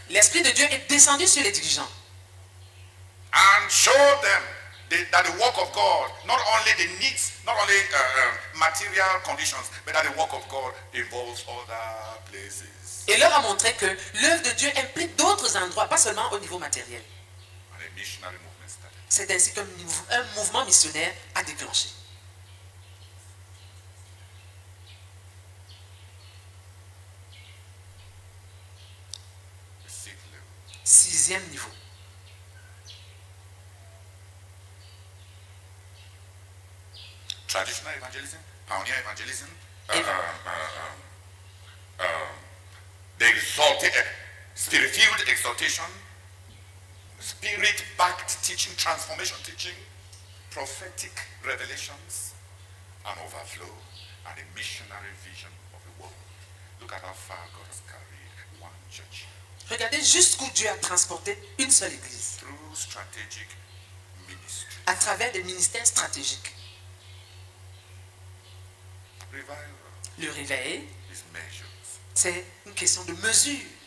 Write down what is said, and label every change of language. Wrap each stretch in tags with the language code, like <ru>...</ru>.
<fr>L'Esprit de Dieu est descendu sur les dirigeants</fr> <en>and showed them that the work of God, not only the needs, not only material conditions, but that the work of God involves other places.</en> <fr>et leur a montré que l'œuvre de Dieu implique d'autres endroits, pas seulement au niveau matériel.</fr> <en>And a missionary movement started.</en> <fr>C'est ainsi qu'un mouvement missionnaire a déclenché.</fr> <en>The sixth level.</en> <fr>6e niveau.</fr> <en>Traditional evangelism, pioneer evangelism, the spirit-filled exaltation, spirit-backed teaching, transformation teaching, prophetic revelations, and overflow, and a missionary vision of the world. Look at how far God has carried one church</en> <fr>Regardez jusqu'où Dieu a transporté une seule église,</fr> <en>through strategic ministry.</en> <fr>à travers des ministères stratégiques.</fr> <en>Revival</en> <fr>Le réveil,</fr> <en>is measures</en> <fr>c'est une question de mesure,</fr>